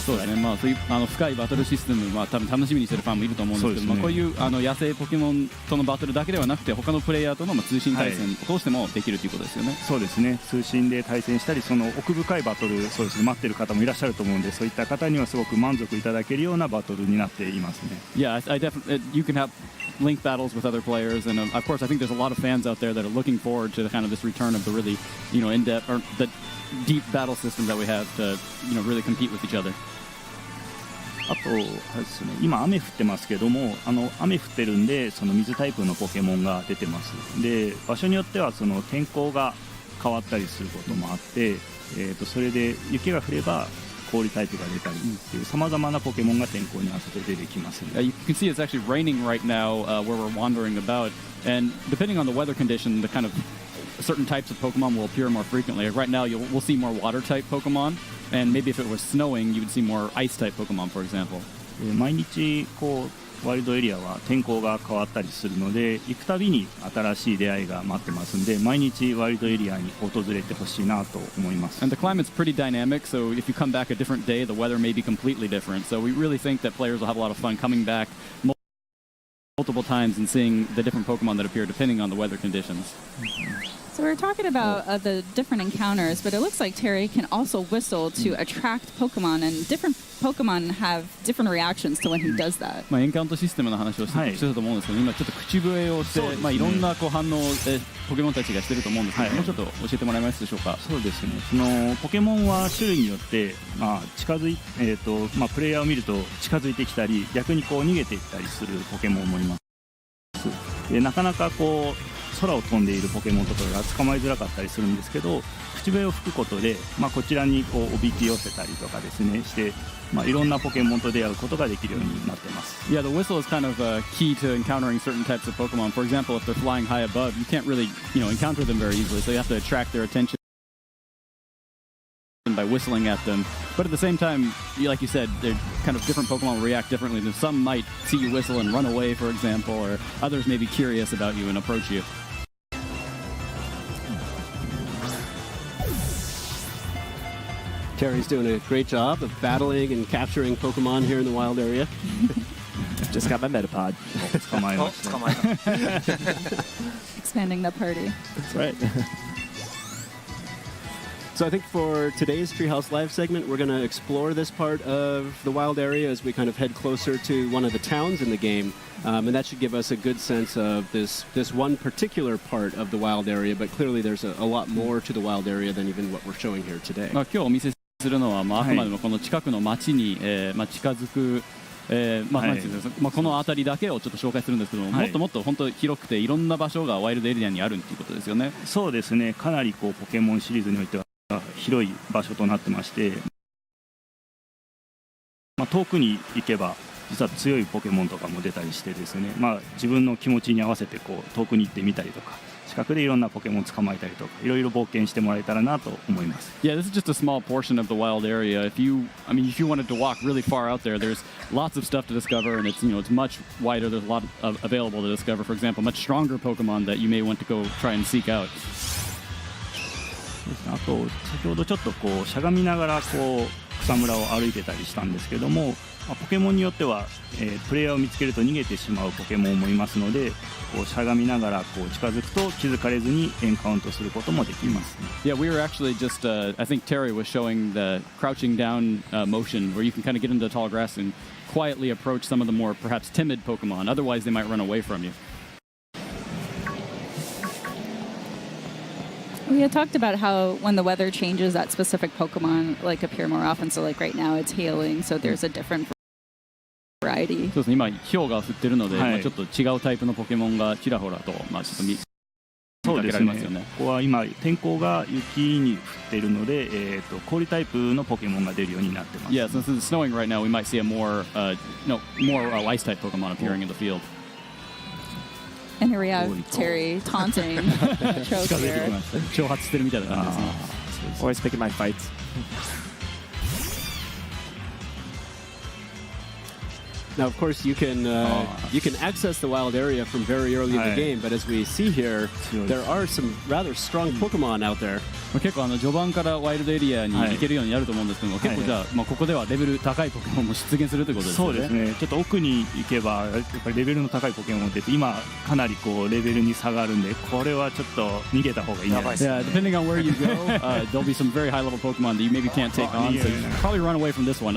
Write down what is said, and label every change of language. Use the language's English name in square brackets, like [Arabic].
[Japanese] そうですね、そういう深いバトルシステムは多分楽しみにしてるファンもいると思うんですけども、こういう野生ポケモンとのバトルだけではなくて他のプレイヤーとの通信対戦を通してもできるということですよね。そうですね、通信で対戦したりその奥深いバトル、そうですね、待ってる方もいらっしゃると思うんで、そういった方にはすごく満足いただけるようなバトルになっていますね。 [English] Yeah, I definitely you can have link battles with other players, and of course I think there's a lot of fans out there that are looking forward to kind of this return of the really in-depth or the deep battle system that we have to really compete with each other. [Japanese] あとですね、今雨降ってますけども、雨降ってるんでその水タイプのポケモンが出てます。で場所によってはその天候が変わったりすることもあって、それで雪が降れば氷タイプが出たりっていうさまざまなポケモンが天候に合わせて出てきますね。 [English] You can see it's actually raining right now where we're wandering about, and depending on the weather condition, the kind of certain types of Pokemon will appear more frequently. Right now, we'll see more water-type Pokemon, and maybe if it was snowing, you would see more ice-type Pokemon, for example. [Japanese] 毎日こうワイルドエリアは天候が変わったりするので、行くたびに新しい出会いが待ってますんで、毎日ワイルドエリアに訪れてほしいなと思います。 [English] And the climate's pretty dynamic, so if you come back a different day, the weather may be completely different. So we really think that players will have a lot of fun coming back multiple times and seeing the different Pokemon that appear depending on the weather conditions. So we're talking about the different encounters, but it looks like Terry can also whistle to attract Pokemon, and different Pokemon have different reactions to when he does that. [Japanese] エンカウントシステムの話をしてたと思うんですけど、今ちょっと口笛をして、いろんな反応をポケモンたちがしてると思うんですけど、もうちょっと教えてもらえますでしょうか。そうですね、そのポケモンは種類によって、近づいプレイヤーを見ると近づいてきたり、逆にこう逃げていったりするポケモンもいます。でなかなかこう空を飛んでいるポケモンとかが捕まえづらかったりするんですけど、口笛を吹くことで、こちらにこうおびき寄せたりとかですねして、いろんなポケモンと出会うことができるようになってます。 [English] Yeah, the whistle is kind of key to encountering certain types of Pokemon. For example, if they're flying high above, you can't really encounter them very easily, so you have to attract their attention by whistling at them. But at the same time, like you said, they're kind of different Pokemon will react differently. Some might see you whistle and run away, for example, or others may be curious about you and approach you. Terry's doing a great job of battling and capturing Pokemon here in the wild area. Just got my Metapod. [Japanese] 捕まえました。捕まえた。 [English] Expanding the party. That's right. So I think for today's Treehouse Live segment, we're going to explore this part of the wild area as we kind of head closer to one of the towns in the game. And that should give us a good sense of this one particular part of the wild area, but clearly there's a lot more to the wild area than even what we're showing here today. [Japanese] 今日お見せするのは、あくまでもこの近くの町に、近づくこの辺りだけをちょっと紹介するんですけども、もっともっと本当広くていろんな場所がワイルドエリアにあるっていうことですよね。そうですね、かなりこうポケモンシリーズにおいては広い場所となってまして、遠くに行けば実は強いポケモンとかも出たりしてですね、自分の気持ちに合わせてこう遠くに行ってみたりとか、近くでいろんなポケモン捕まえたりとか、いろいろ冒険してもらえたらなと思います。 [English] Yeah, this is just a small portion of the wild area. If you wanted to walk really far out there, there's lots of stuff to discover, and it's it's much wider. There's a lot available to discover. For example, much stronger Pokemon that you may want to go try and seek out. [Japanese] あと先ほどちょっとこうしゃがみながらこう草むらを歩いてたりしたんですけども、ポケモンによっては、プレイヤーを見つけると逃げてしまうポケモンもいますので、こうしゃがみながらこう近づくと気づかれずにエンカウントすることもできます、 [English] Yeah, we were actually just, I think Terry was showing the crouching down motion where you can kind of get into the tall grass and quietly approach some of the more perhaps timid Pokemon. Otherwise, they might run away from you. We had talked about how when the weather changes, that specific Pokemon appear more often. So right now it's hailing, so there's a different variety. [Japanese] そうですね、今氷が降ってるので、ちょっと違うタイプのポケモンがちらほらとちょっと見かけられますよね。ここは今天候が雪に降っているので、氷タイプのポケモンが出るようになってます。 [English] Yeah, since it's snowing right now, we might see a more ice type Pokemon appearing in the field. And here we have Terry taunting Choke here. [Japanese] 挑発してるみたいな感じですね。 [English] Always picking my fights. Now, of course, you can access the wild area from very early in the game, but as we see here, there are some rather strong Pokemon out there. [Japanese] 結構序盤からワイルドエリアに行けるようになると思うんですけども、結構じゃあ、ここではレベル高いポケモンも出現するということですね。そうですね。ちょっと奥に行けばやっぱりレベルの高いポケモンが出て、今かなりこうレベルに差があるんで、これはちょっと逃げた方がいいんじゃないですか。 [English] Yeah, depending on where you go, there'll be some very high level Pokemon that you maybe can't take on, so you should probably run away from this one.